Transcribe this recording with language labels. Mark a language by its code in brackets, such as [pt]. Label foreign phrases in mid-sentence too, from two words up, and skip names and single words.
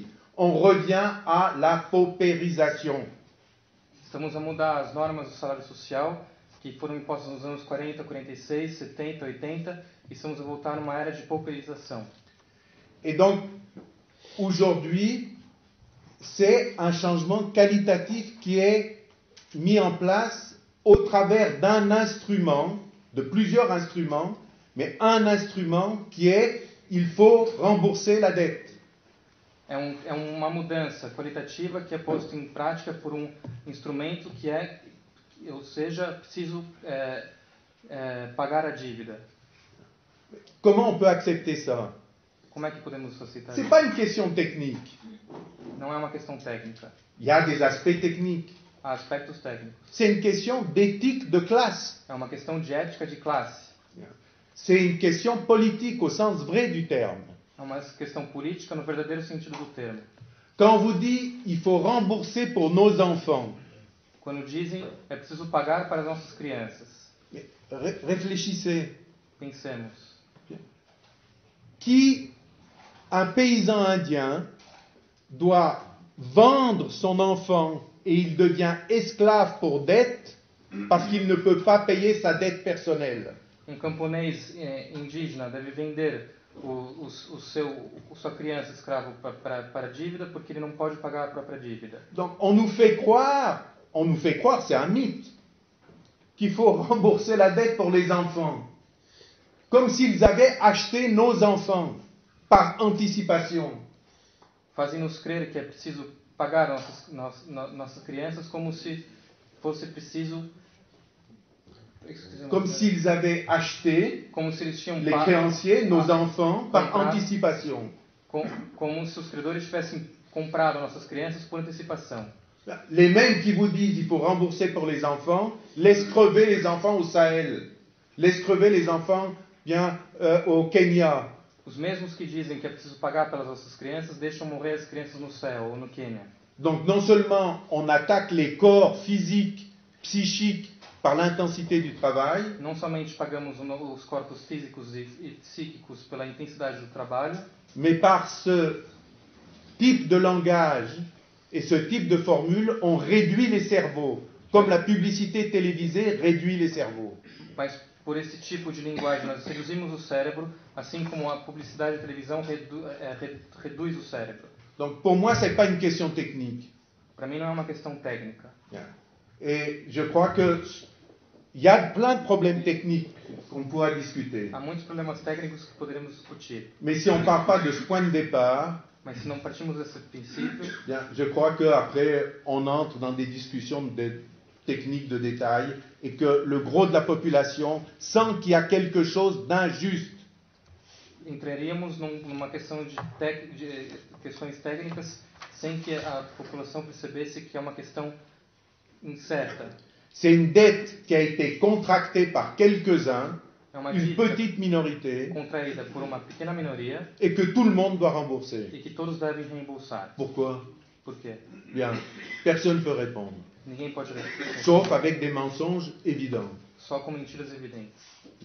[fr] On revient à la paupérisation. [pt] Estamos a mudar as normas do salário social que foram impostas nos anos 40, 46, 70, 80 e estamos a voltar numa era de pauperização. [fr] Et donc, aujourd'hui, c'est un changement qualitatif qui est mis en place au travers d'un instrument, de plusieurs instruments, mais un instrument qui est, il faut rembourser la dette. [pt] É uma mudança qualitativa que é posta em prática por um instrumento que é, ou seja, preciso pagar a dívida. [fr] Comment on peut accepter ça? [pt] Como é que podemos aceitar [fr] Ce n'est [pt] isso? [fr] pas une question technique. [pt] Não é uma questão técnica. [fr] Il y a des aspects techniques. [pt] Há aspectos técnicos. [fr] C'est une question d'éthique de classe. [pt] É uma questão de ética de classe. [fr] C'est une question politique au sens vrai du terme. [pt] É uma questão política no verdadeiro sentido do termo. [fr] Quand on vous dit il faut rembourser pour nos enfants, [pt] Quando dizem é preciso pagar para as nossas crianças. [fr] réfléchissez. [pt] Pensemos. [fr] Qui, un paysan indien, doit vendre son enfant et il devient esclave pour dette parce qu'il ne peut pas payer sa dette personnelle. [pt] Camponês indígena deve vender sua criança escravo para a dívida porque ele não pode pagar a própria dívida. [fr] Donc on nous fait croire, c'est un mythe, qu'il faut rembourser la dette pour les enfants, comme s'ils avaient acheté nos enfants par anticipation. [pt] Fazem-nos crer que é preciso pagar nossas crianças como se fosse preciso. [fr] Comme s'ils avaient acheté, [pt] como se eles tinham [fr] les créanciers, nos enfants, par anticipation. [pt] Como se os credores tivessem comprado nossas crianças por antecipação. [fr] Les mêmes qui vous disent qu'il faut rembourser pour les enfants, laissent crever les enfants au Sahel, laissent crever les enfants bien au Kenya. [pt] Os mesmos que dizem que é preciso pagar pelas nossas crianças deixam morrer as crianças no céu ou no Quênia. [fr] Donc non seulement on attaque les corps physiques, psychiques par l'intensité du travail, [pt] não somente pagamos os corpos físicos e psíquicos pela intensidade do trabalho, [fr] mais par ce type de langage et ce type de formule, on réduit les cerveaux, comme la publicité télévisée réduit les cerveaux. [pt] Mas por esse tipo de linguagem nós reduzimos o cérebro, assim como a publicidade de televisão reduz o cérebro. [fr] Donc pour moi, ce n'est pas une question technique. [pt] Para mim não é uma questão técnica. [fr] Et je crois que il y a plein de problèmes techniques qu'on pourra discuter. [pt] Há muitos problemas técnicos que poderemos discutir. [fr] Mais si on ne part pas de ce point de départ, [pt] mas se não partimos desse princípio, [fr] bien, je crois qu'après on entre dans des discussions techniques de détail, et que le gros de la population sent qu'il y a quelque chose d'injuste. [pt] Entraríamos numa questão de questões técnicas sem que a população percebesse que é uma questão incerta. [fr] C'est une dette qui a été contractée par quelques-uns, [pt] É uma [fr] une [pt] dívida [fr] petite minorité, [pt] contraída por uma pequena minoria [fr] et que tout le monde doit rembourser. [pt] e que todos devem reembolsar. [fr] Pourquoi? [pt] Por quê? [fr] Bien, personne ne peut répondre, [pt] Ninguém pode responder. [fr] sauf avec des mensonges évidents. [pt] Só com mentiras evidentes.